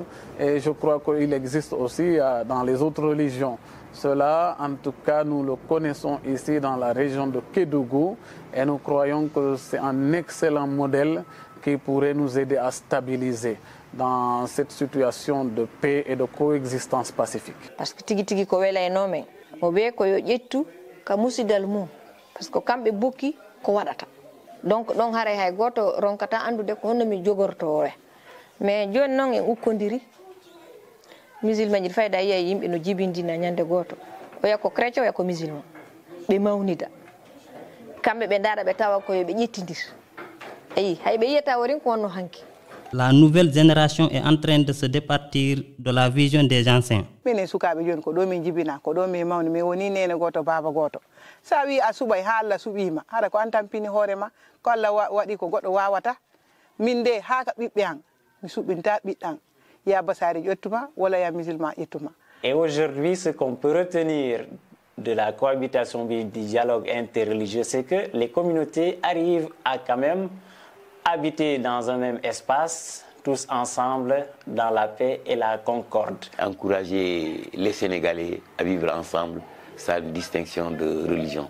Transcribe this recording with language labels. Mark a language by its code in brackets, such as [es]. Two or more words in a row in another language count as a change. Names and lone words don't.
[fr] Et je crois qu'il existe aussi dans les autres religions. Cela, en tout cas, nous le connaissons ici dans la région de Kédougou et nous croyons que c'est un excellent modèle qui pourrait nous aider à stabiliser dans cette situation de paix et de coexistence pacifique. Parce que [ff] tigi ko wela enome obe ko yo ƴettu ka musidal mum [fr] parce que [ff] kamɓe bokki ko waɗata donc ɗon haray hay goto ronkata andude ko honno mi jogortore mais joni noon en ukkodiri musulman ji fayda yiya yimɓe no jibindina ñande goto oya ko chrétien oya ko musulman ɓe mawnida kamɓe ɓe ndaara ɓe tawa ko yoɓe ƴettidir eyi hay ɓe yiyata worin ko wonno hanki. [fr] La nouvelle génération est en train de se départir de la vision des anciens. [ff] Minen sukaɓe joni ko ɗo min jibina ko ɗo min mawni mi woni nene goto baba goto sa wi a suɓay ha Allah suɓima haɗa ko an tampini hoorema ko Allah waɗi ko goɗɗo wawata min de ha ka ɓiɓɓe an mi suɓinta ɓiɗɗan ya Bassari ƴettuma walla ya musulman ƴettuma. [fr] Et aujourd'hui, ce qu'on peut retenir de la cohabitation du dialogue interreligieux, c'est que les communautés arrivent à quand même habiter dans un même espace, tous ensemble, dans la paix et la concorde. Encourager les Sénégalais à vivre ensemble sans distinction de religion.